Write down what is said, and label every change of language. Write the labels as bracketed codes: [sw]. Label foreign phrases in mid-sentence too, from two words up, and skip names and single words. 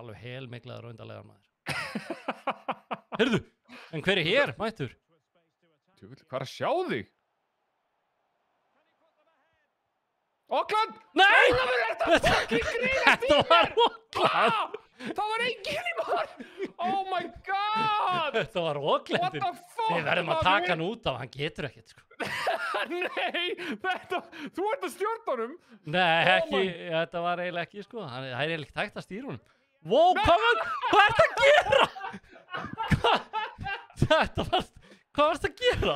[is] Alveg helmiklaður og undarlegar maður. Heyrðu! En hver er hér, mættur? Hvað er að sjá þig? Akland! Nei! Þetta var Akland! Það var enginn í mark! [en] Oh my god! [is] Þetta var Aklandin. [en] What the fuck? [is] Við verðum að taka hann út af, hann getur ekkert sko. Nei, þú ert að stjórna honum. Nei, ekki, þetta var eiginlega ekki sko. Það er eiginlega ekki hægt að stýra honum. Wow, hvað ert að gera? Hvað varst að gera?